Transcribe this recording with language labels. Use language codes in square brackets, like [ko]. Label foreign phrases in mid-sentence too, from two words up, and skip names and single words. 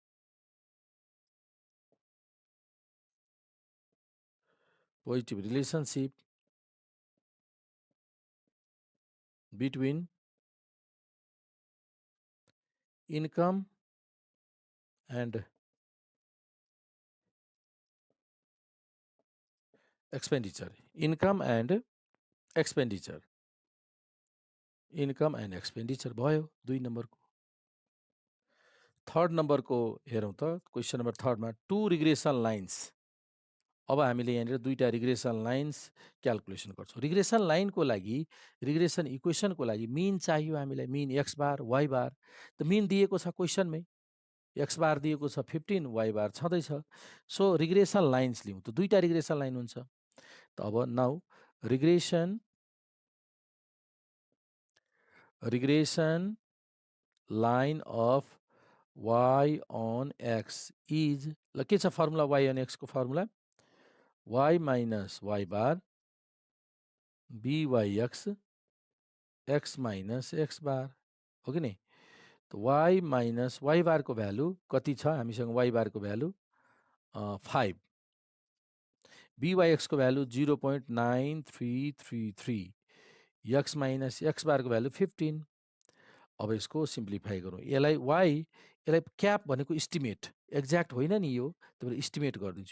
[en] between income and expenditure. Income and expenditure [ne] भयो 2 नम्बरको। थर्ड नम्बरको हेरौँ त। [en] question number [ne] थर्डमा [en] 2 regression lines. [ne] अब हामीले यहाँनिर 2टा [en] regression lines calculation [ne] गर्छौँ। रिग्रेसन लाइनको लागि, [en] regression equation को [ne] लागि मिन चाहियो हामीलाई, [en] mean x bar y bar. [ne] त मिन दिएको छ क्वेसनमै, [en] x bar [ne] दिएको छ 15, [en] y bar [ne] छँदैछ। [en] so regression lines [ne] लिउँ। त 2टा [en] regression line [ne] हुन्छ। त अब [en] now regression line of y on x is, [ne] ल के छ फर्मुला [en] y on x [ne] को फर्मुला? [en] y minus y bar byx x minus x bar [ne] हो कि नहीं? तो [en] y minus y bar [ne] को भ्यालु कति छ हामीसँग? y बार को भ्यालु 5, byx को भ्यालु 0.9333, [en] x minus x bar [ne] को भ्यालु 15। अब यसको सिम्प्लिफाई गरौँ। यसलाई y, यसलाई क्याप भनेको इस्टिमेट, एक्ज्याक्ट होइन नि यो, त्यही भएर इस्टिमेट गरिदिन्छु।